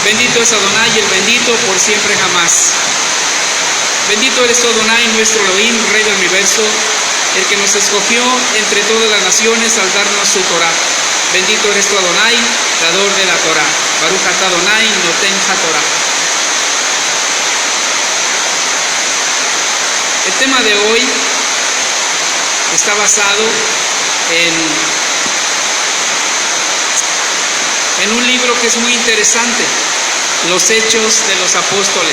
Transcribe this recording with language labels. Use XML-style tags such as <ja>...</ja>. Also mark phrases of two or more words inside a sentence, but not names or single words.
<es>Bendito es Adonai, el bendito por siempre jamás. Bendito eres tú, Adonai, nuestro Elohim, Rey del universo, el que nos escogió entre todas las naciones al darnos su Torah. Bendito eres tú, Adonai, dador de la Torah.</es> <he>ברוך אתה אדוני, נותן התורה.</he> <es>El tema de hoy está basado en un libro que es muy interesante, Los Hechos de los Apóstoles.</es>